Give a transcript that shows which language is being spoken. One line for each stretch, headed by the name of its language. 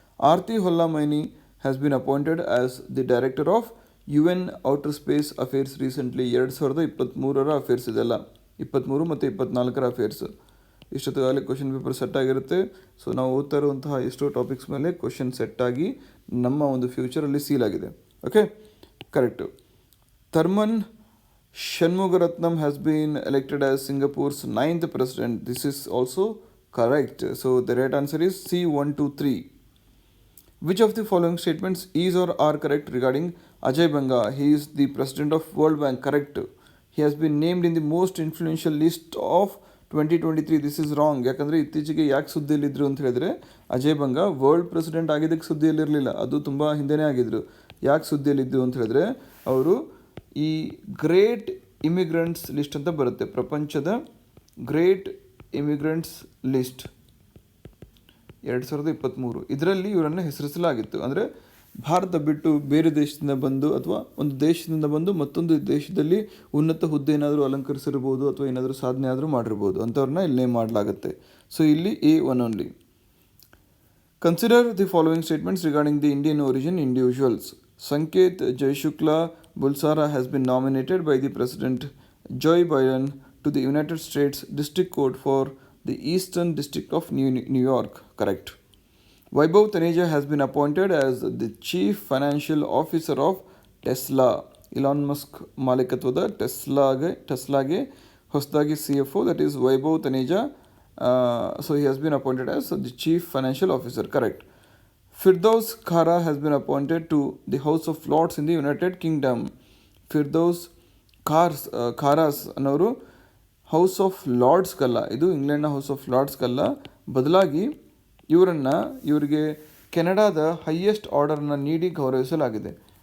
English: Aarti Holla Maini has been appointed as the director of UN outer space affairs recently.
Kannada: 2023 affairs ಇದೆಲ್ಲ, 23 ಮತ್ತು 24 affairs. ಇಷ್ಟೊತ್ತಿಗಾಗಲೇ question paper set ಆಗಿರುತ್ತೆ. So ನಾವು ಓದ್ತಾ ಇರುವಂತಹ ಎಷ್ಟೋ ಟಾಪಿಕ್ಸ್ ಮೇಲೆ ಕ್ವಶನ್ ಸೆಟ್ ಆಗಿ ನಮ್ಮ ಒಂದು ಫ್ಯೂಚರಲ್ಲಿ ಸೀಲ್ ಆಗಿದೆ.
English: Okay, correct. Tharman Shanmugaratnam has been elected as Singapore's 9th president. This is also correct. So the right answer is C, 1, 2, 3. Which of the following statements is or are correct regarding Ajay Banga? He is the president of World Bank. Correct. He has been named in the most influential list of 2023. This is wrong.
Kannada: ಯಾಕಂದರೆ ಇತ್ತೀಚೆಗೆ ಯಾಕೆ ಸುದ್ದಿಯಲ್ಲಿದ್ದರು ಅಂತ ಹೇಳಿದ್ರೆ, Ajay Banga world president ಆಗಿದ್ದಕ್ಕೆ ಸುದ್ದಿಯಲ್ಲಿರಲಿಲ್ಲ, ಅದು ತುಂಬ ಹಿಂದೆನೇ ಆಗಿದ್ದರು. ಯಾಕೆ ಸುದ್ದಿಯಲ್ಲಿದ್ದು ಅಂತ ಹೇಳಿದ್ರೆ, ಅವರು ಈ ಗ್ರೇಟ್ ಇಮಿಗ್ರೆಂಟ್ಸ್ ಲಿಸ್ಟ್ ಅಂತ ಬರುತ್ತೆ, ಪ್ರಪಂಚದ ಗ್ರೇಟ್ ಇಮಿಗ್ರೆಂಟ್ಸ್ ಲಿಸ್ಟ್ 2023, ಇದರಲ್ಲಿ ಇವರನ್ನು ಹೆಸರಿಸಲಾಗಿತ್ತು. ಅಂದರೆ ಭಾರತ ಬಿಟ್ಟು ಬೇರೆ ದೇಶದಿಂದ ಬಂದು ಅಥವಾ ಒಂದು ದೇಶದಿಂದ ಬಂದು ಮತ್ತೊಂದು ದೇಶದಲ್ಲಿ ಉನ್ನತ ಹುದ್ದೆ ಏನಾದರೂ ಅಲಂಕರಿಸಿರ್ಬೋದು ಅಥವಾ ಏನಾದರೂ ಸಾಧನೆ ಆದರೂ ಮಾಡಿರ್ಬೋದು, ಅಂಥವ್ರನ್ನ ಇಲ್ಲಿ ನೇಮ್ ಮಾಡಲಾಗುತ್ತೆ.
English: So ಇಲ್ಲಿ A1 only. Consider the following statements regarding the Indian origin individuals. Sanket Jayashukla Bulsara has been nominated by the President Joe Biden to the United States District Court for the Eastern District of New York. Correct. Vaibhav Taneja has been appointed as the Chief Financial Officer of Tesla.
Kannada: Elon Musk ಮಾಲೀಕತ್ವದ ಟೆಸ್ಲಾಗೆ ಹೊಸದಾಗಿ CFO,
English: that is
Kannada: Vaibhav Taneja.
English: So he has been appointed as the Chief Financial Officer. Correct. Firdaus Khara has been appointed to the House of Lords in the United Kingdom.
Kannada: Firdaus ಖಾರಾಸ್ ಅನ್ನೋರು house of ಲಾರ್ಡ್ಸ್ಗಲ್ಲ, ಇದು ಇಂಗ್ಲೆಂಡ್ನ house of ಲಾರ್ಡ್ಸ್ಗಲ್ಲ, ಬದಲಾಗಿ ಇವರಿಗೆ ಕೆನಡಾದ highest ಆರ್ಡರ್ನ ನೀಡಿ ಗೌರವಿಸಲಾಗಿದೆ.